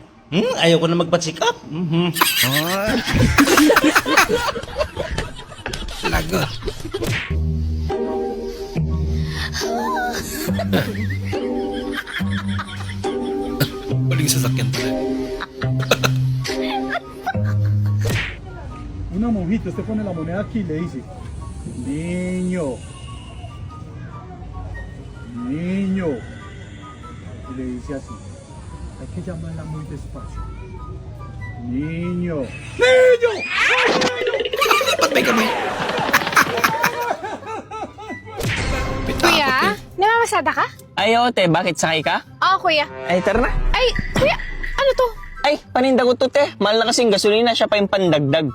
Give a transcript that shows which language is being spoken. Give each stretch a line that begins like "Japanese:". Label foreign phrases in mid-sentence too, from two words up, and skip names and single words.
Filipino: Ayaw ko na magpa-check up. Lagot. Waling sasakyan pala.
Spanish: Una monjita, usted pone la moneda aquí y le dice, niño, niño. Y le dice así, hay que llamarla muy despacio. Niño.
Filipino: Ba't may kamay? Kuya, namamasada ka? Ay, te, bakit sakay ka? Oo, kuya. Ay, tara na. Ay, kuya, ano to? Ay, paninda ko to, te. Mahal na kasing gasolina, siya pa yung pandagdag.